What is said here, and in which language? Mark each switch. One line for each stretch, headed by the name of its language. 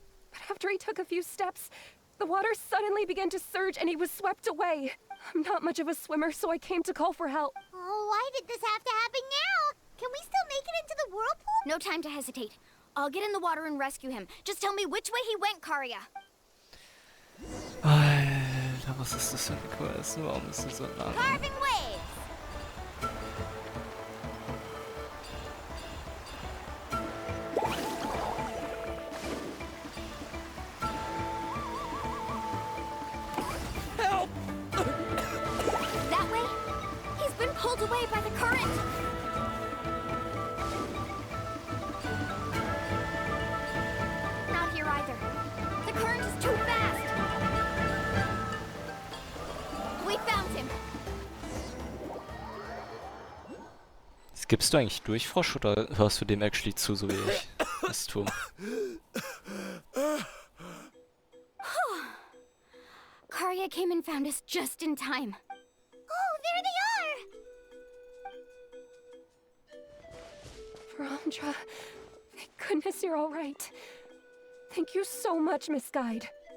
English: But after he took a few steps, the water suddenly began to surge and he was swept away. I'm not much of a swimmer, so I came to call for help. Oh, why did this have to happen now? Can we still make it into the whirlpool? No time to hesitate. I'll get in the water and rescue him. Just tell me which way he went, Karia.
German: Alter, was ist das für eine Quest? Warum ist sie so lang?
English: Carving waves! Help! That way? He's been pulled away by the current! Not here either. The current is too fast! We found him!
German: Skippst du eigentlich durch, Frosch, oder hörst du dem actually zu, so wie ich es tue?
English: Karia came and found us just in time. Oh, there they are! Veramdra, thank goodness you're all right. Thank you so much, Miss Guide.